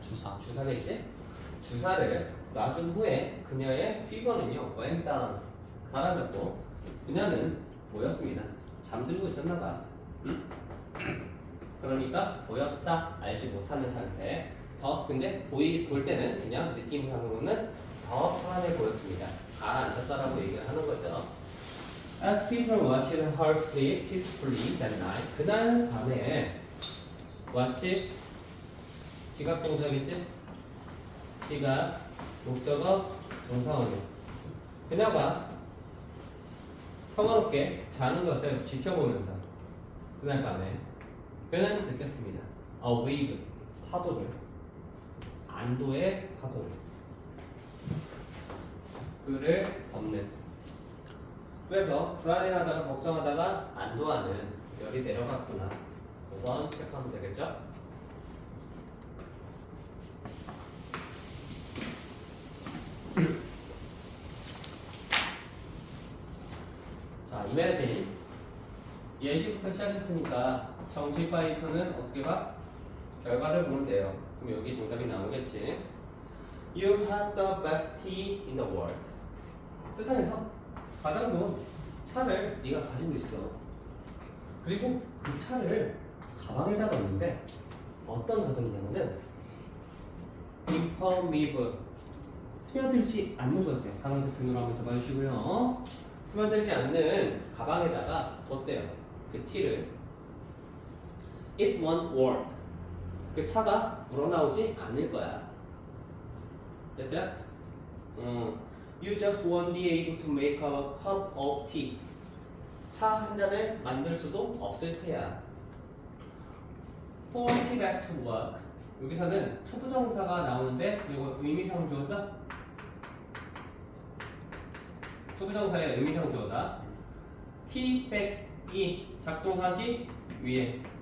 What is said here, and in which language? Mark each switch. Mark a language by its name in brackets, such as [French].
[Korean] 주사겠지? 주사를 놔준 후에 그녀의 피버는요 [English] went down [Korean] 가라앉았고 그녀는 보였습니다. 잠들고 있었나봐. 응? 그러니까 보였다 알지 못하는 상태. 근데 볼 때는 그냥 느낌상으로는 더 편안해 보였습니다. 잘 앉았다라고 얘기를 하는 거죠. [English] As Peter watched her sleep peacefully that night. [Korean] 그날 밤에 watch 지각 동사겠지? 지각 목적어 동사원이요. 그녀가 평화롭게 자는 것을 지켜보면서 그날 밤에 그는 느꼈습니다. [English] A wave [Korean] 파도를 안도의 파도를 그를 덮는. 그래서 불안해하다가 걱정하다가 안도하는 열이 내려갔구나. 5번 체크하면 되겠죠? 자, imagine 예시부터 시작했으니까 정식 파이터는 어떻게 봐? 결과를 보면 돼요. 그럼 여기 정답이 나오겠지. [English] You had the best tea in the world. [Korean] 세상에서 가장 좋은 차를 네가 가지고 있어. 그리고 그 차를 가방에다 넣었는데 어떤 가방이냐면은 impermeable 스며들지 않는 거였대. 파란색 펜으로 한번 잡아주시고요. 스며들지 않는 가방에다가 뒀대요. 그 티를. [English] It won't work. [Korean] 그 차가 우러나오지 않을 거야. 됐어요? [English] You just won't be able to make a cup of tea. [Korean] 차 한 잔을 만들 수도 없을 테야. [English] For tea back to work. [Korean] 여기서는 투부정사가 나오는데 이거 의미상 주어죠? 투부정사의 의미상 주어다. tea back이 작동하기 위해.